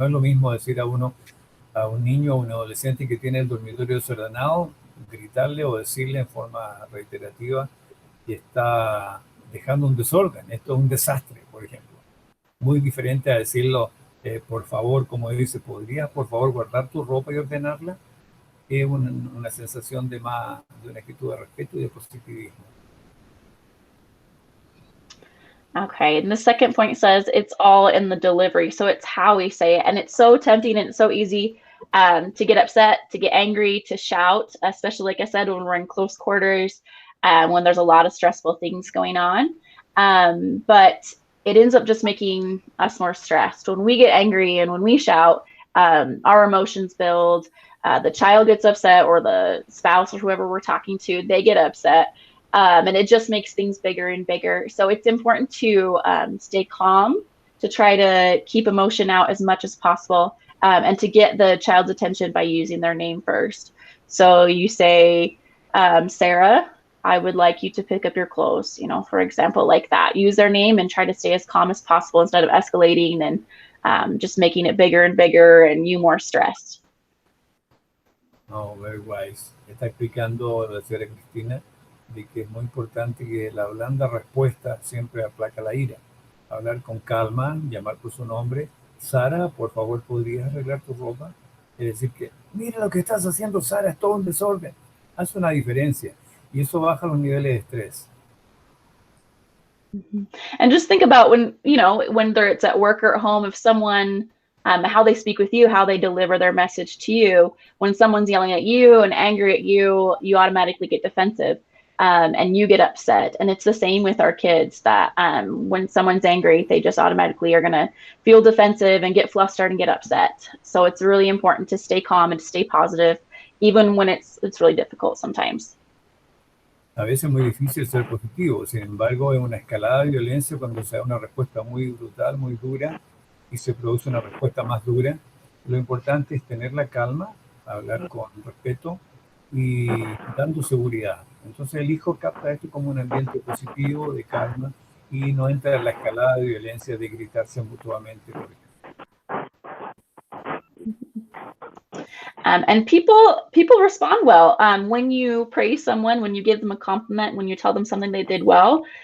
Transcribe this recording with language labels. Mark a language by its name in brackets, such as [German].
[Spanish] No es lo mismo decir a un niño o un adolescente que tiene el dormitorio desordenado, gritarle o decirle en forma reiterativa que está dejando un desorden. Esto es un desastre, por ejemplo. Muy diferente a decirlo, por favor, como dice, ¿podrías por favor guardar tu ropa y ordenarla? Es una sensación de una actitud de respeto y de positivismo. [English] Okay, and the second point says it's all in the delivery. So it's how we say it. And it's so tempting and it's so easy to get upset, to get angry, to shout, especially, like I said, when we're in close quarters, when there's a lot of stressful things going on. But it ends up just making us more stressed. When we get angry and when we shout, our emotions build, the child gets upset, or the spouse or whoever we're talking to, they get upset. And it just makes things bigger and bigger. So it's important to stay calm, to try to keep emotion out as much as possible, and to get the child's attention by using their name first. So you say, Sarah, I would like you to pick up your clothes, for example, like that. Use their name and try to stay as calm as possible instead of escalating and just making it bigger and bigger and you more stressed. No, very wise. [Spanish] Está explicando la señora Cristina de que es muy importante que la blanda respuesta siempre aplaca la ira. Hablar con calma, llamar por su nombre. Sara, por favor, ¿podrías arreglar tu ropa? Es decir que, mira lo que estás haciendo, Sara, es todo un desorden. Hace una diferencia y eso baja los niveles de estrés. [English] And just think about whether it's at work or at home, if someone, how they speak with you, how they deliver their message to you. When someone's yelling at you and angry at you, you automatically get defensive, and you get upset. And it's the same with our kids, that when someone's angry, they just automatically are going to feel defensive and get flustered and get upset. So it's really important to stay calm and to stay positive, even when it's really difficult sometimes. [Spanish] A veces es muy difícil ser positivo, sin embargo, es una escalada de violencia cuando se da una respuesta muy brutal, muy dura, y se produce una respuesta más dura. Lo importante es tener la calma, hablar con respeto y dando seguridad. Entonces el hijo capta esto como un ambiente positivo, de calma, y no entra en la escalada de violencia de gritarse mutuamente. [English] And people respond well when you praise someone, when you give them a compliment, when you tell them something they did well.